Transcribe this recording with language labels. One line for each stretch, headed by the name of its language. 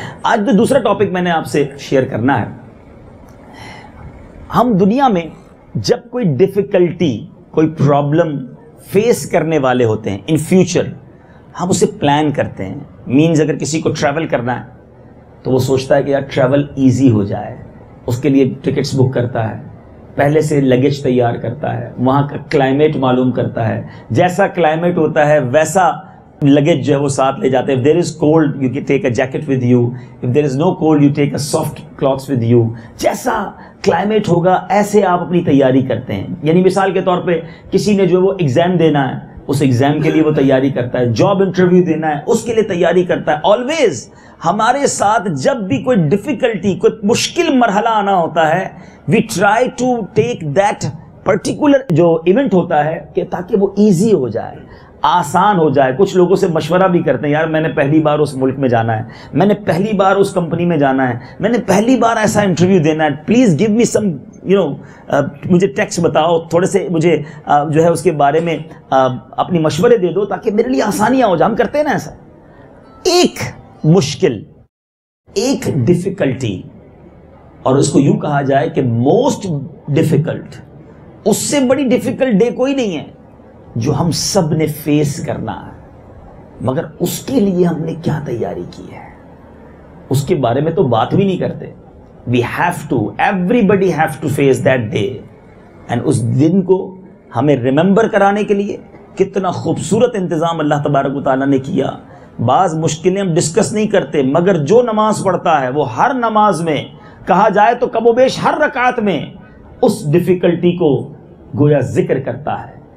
Urdu: آج جو دوسرا ٹاپک میں نے آپ سے شیئر کرنا ہے، ہم دنیا میں جب کوئی ڈیفیکلٹی، کوئی پرابلم فیس کرنے والے ہوتے ہیں
English: in future,
Urdu: ہم اسے پلان کرتے ہیں. مینز اگر کسی کو ٹریول کرنا ہے تو وہ سوچتا ہے کہ یار ٹریول ایزی ہو جائے، اس کے لیے ٹکٹس بک کرتا ہے، پہلے سے لگیج تیار کرتا ہے، وہاں کا کلائمیٹ معلوم کرتا ہے، جیسا کلائمیٹ ہوتا ہے ویسا لگیج جو ہے وہ ساتھ لے جاتے ہیں.
English: if there is cold you can take a jacket with you, if there is no cold you take a soft clothes with you.
Urdu: جیسا کلائمیٹ ہوگا ایسے آپ اپنی تیاری کرتے ہیں. یعنی مثال کے طور پہ کسی نے جو وہ ایگزام دینا ہے اس ایگزام کے لیے وہ تیاری کرتا ہے، جاب انٹرویو دینا ہے اس کے لیے تیاری کرتا ہے. آلویز ہمارے ساتھ جب بھی کوئی ڈیفیکلٹی، کوئی مشکل مرحلہ آنا ہوتا ہے،
English: we try to take that particular
Urdu: جو ایونٹ ہوتا ہے کہ تاکہ وہ ایزی ہو جائے، آسان ہو جائے. کچھ لوگوں سے مشورہ بھی کرتے ہیں، یار میں نے پہلی بار اس ملک میں جانا ہے، میں نے پہلی بار اس کمپنی میں جانا ہے، میں نے پہلی بار ایسا انٹرویو دینا ہے،
English: please give me some
Urdu: مجھے ٹیکسٹ بتاؤ، تھوڑے سے مجھے جو ہے اس کے بارے میں اپنی مشورے دے دو تاکہ میرے لیے آسانیاں ہو جائیں. ہم کرتے ہیں نا ایسا. ایک مشکل، ایک ڈیفیکلٹی، اور اس کو یوں کہا جائے کہ موسٹ ڈیفیکلٹ، اس سے بڑی ڈیفیکلٹ ڈے کوئی نہیں ہے جو ہم سب نے فیس کرنا ہے. مگر اس کے لیے ہم نے کیا تیاری کی ہے اس کے بارے میں تو بات بھی نہیں کرتے.
English: we have to, everybody have to face that day.
Urdu: and اس دن کو ہمیں ریممبر کرانے کے لیے کتنا خوبصورت انتظام اللہ تبارک و تعالیٰ نے کیا. بعض مشکلیں ہم ڈسکس نہیں کرتے، مگر جو نماز پڑھتا ہے وہ ہر نماز میں کہا جائے تو کم و بیش ہر رکعت میں اس ڈیفیکلٹی کو گویا ذکر کرتا ہے.